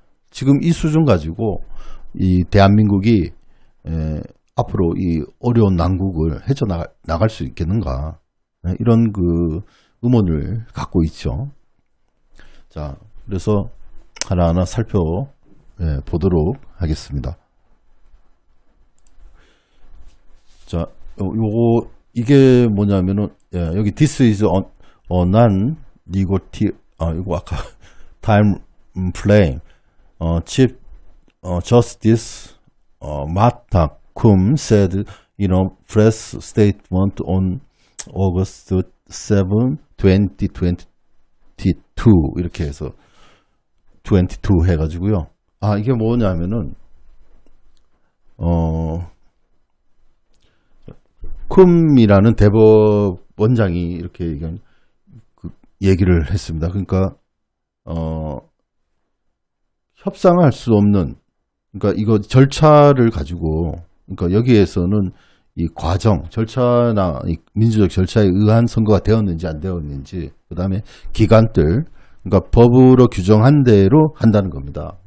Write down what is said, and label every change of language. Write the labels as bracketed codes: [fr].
[ko] 지금 이 수준 가지고 이 대한민국이 앞으로 이 어려운 난국을 헤쳐나갈 수 있겠는가. 이런 의문을 갖고 있죠. 자, 그래서 하나하나 살펴보도록 하겠습니다. 자, 이게 뭐냐면은, 여기 [en] this is a non-negative, [ko] 이거 아까 [en] time frame, Chief Justice Martha Koum said in a press statement on August 7, 2022 [ko] 이렇게 해서 22 해가지고요. 이게 뭐냐면은 쿰이라는 대법원장이 이렇게 얘기를 했습니다. 그러니까 협상할 수 없는, 그러니까 이거 절차를 가지고, 그러니까 여기에서는 이 과정, 절차나 이 민주적 절차에 의한 선거가 되었는지 안 되었는지, 그 다음에 기간들, 그러니까 법으로 규정한 대로 한다는 겁니다.